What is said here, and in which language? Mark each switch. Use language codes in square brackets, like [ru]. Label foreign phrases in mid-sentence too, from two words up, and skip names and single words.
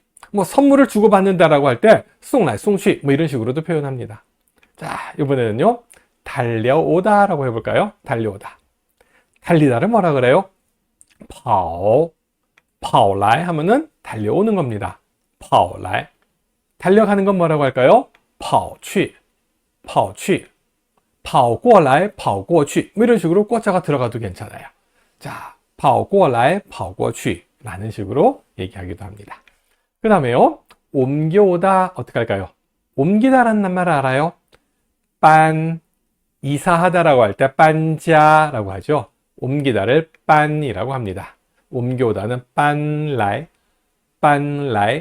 [ko] 뭐 선물을 주고받는다라고 할 때 [zh] 送来, 送去 [ko] 뭐 이런 식으로도 표현합니다. 자, 이번에는요. 달려오다라고 해볼까요? 달려오다. 달리다를 뭐라 그래요? [zh] 跑, 跑来 [ko] 하면은 달려오는 겁니다. [zh] 跑来. [ko] 달려가는 건 뭐라고 할까요? [zh] 跑去, 跑去. 跑过来, 跑过去. [ko] 뭐 이런 식으로 꼬자가 들어가도 괜찮아요. 자, [zh] 跑过来, 跑过去 [ko] 라는 식으로 얘기하기도 합니다. 그 다음에요. 옮겨오다 어떻게 할까요? 옮기다라는 말 알아요? 빤, 이사하다라고 할 때 빤자라고 하죠. 옮기다를 빤이라고 합니다. 옮겨오다는 [zh] 搬来, 搬来.